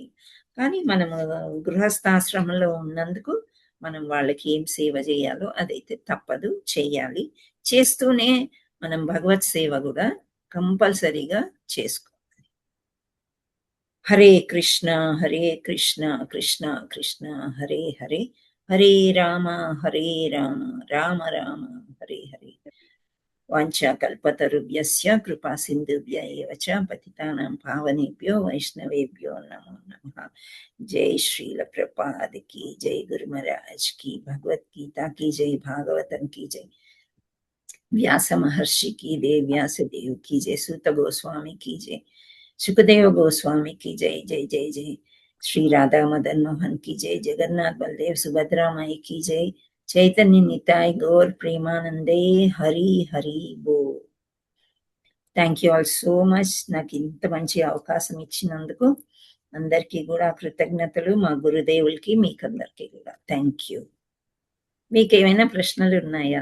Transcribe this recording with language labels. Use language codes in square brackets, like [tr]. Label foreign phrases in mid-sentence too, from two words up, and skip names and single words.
[te] కానీ మనము గృహస్థాశ్రమంలో ఉన్నందుకు మనం వాళ్ళకి ఏం సేవ చేయాలో అదైతే తప్పదు, చెయ్యాలి. చేస్తూనే మనం భగవత్ సేవ కూడా కంపల్సరీగా చేసుకోవాలి. [sa] హరే కృష్ణ కృష్ణ కృష్ణ హరే హరే, హరే రామ రామ రామ హరే హరే. వాంఛా కల్పతరుభ్యస్య కృపా సింధుభ్య ఏవ చ పతితానాం పావనేభ్యో వైష్ణవేభ్యో నమో నమః. [hi] జై శ్రీల ప్రభుపాద की जय, गुरु महाराज की, भगवत गीता की जय, भागवतम की जय, व्यास महर्षि की जय, व्यास देव की जय, सूत गोस्वामी की जय, सुखदेव गोस्वामी की जय जय जय जय, श्री राधा मदन मोहन की जय, जगन्नाथ बलदेव सुभद्रा माई की जय, [bn] চৈতন্য নিতাই গৌর প্রেমানন্দে, হরি হরি বো. [en] Thank you all so much. [te] నాకు ఇంత మంచి అవకాశం ఇచ్చినందుకు అందరికీ కూడా కృతజ్ఞతలు. మా గురుదేవులకి మీకందరికీ కూడా [en] thank you. [te] మీకు ఏమైనా ప్రశ్నలు ఉన్నాయా?